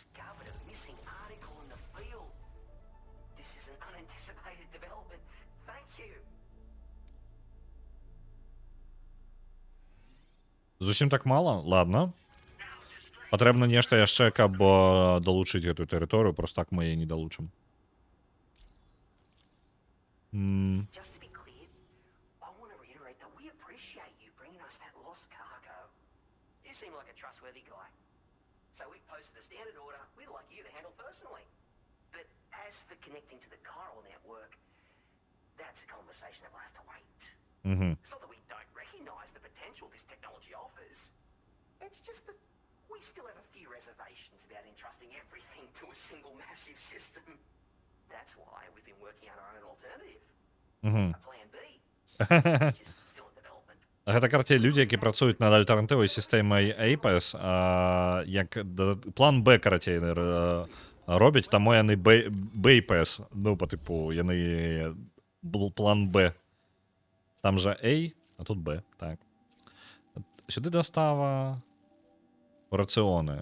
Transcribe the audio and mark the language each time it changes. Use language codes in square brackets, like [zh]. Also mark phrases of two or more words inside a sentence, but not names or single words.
[be] Зусім так мала? Ладно. Патрэбна нешта яшчэ, каб далучыць гэтую тэрыторыю, просто так мы яе не далучым. [en] Just to be clear, I want to reiterate that we appreciate you bringing us that lost cargo. You seem like a trustworthy guy. So we posted a standard order we'd like you to handle personally. But as for connecting to the chiral network, that's a conversation that will have to wait. It's not that we don't recognize the potential this technology offers. It's just that we still have a few reservations about entrusting everything to a single massive system. That's why we've been working out our own alternative. A plan B. Which is still in development. [be] Гэта карцей людзі, які працуюць над альтэрнатывай сістэмай APES, як план Б, карацей, робяць, таму яны BAPES, ну, па тыпу, яны план Б. Там жа A, а тут Б, так. Сюды дастава рацыоны.